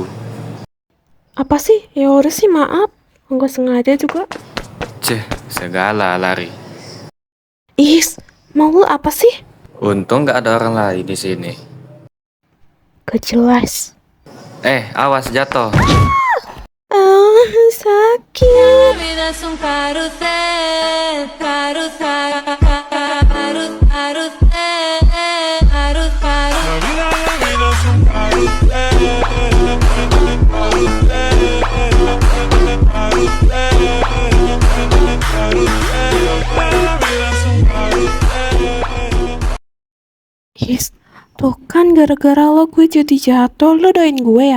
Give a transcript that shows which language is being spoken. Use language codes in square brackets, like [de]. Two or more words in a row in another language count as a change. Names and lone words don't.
[id] Apa sih? Ya udah sih, maaf. Enggak sengaja juga. Ceh, segala lari. Mau lu apa sih? Untung nggak ada orang lain di sini. Gak jelas. Awas jatuh. Sakit. [es] vida es un carrusel, carrusel, carrusel, carrusel, [id] Tuh kan gara-gara lo gue jadi jatuh, lo doain gue ya?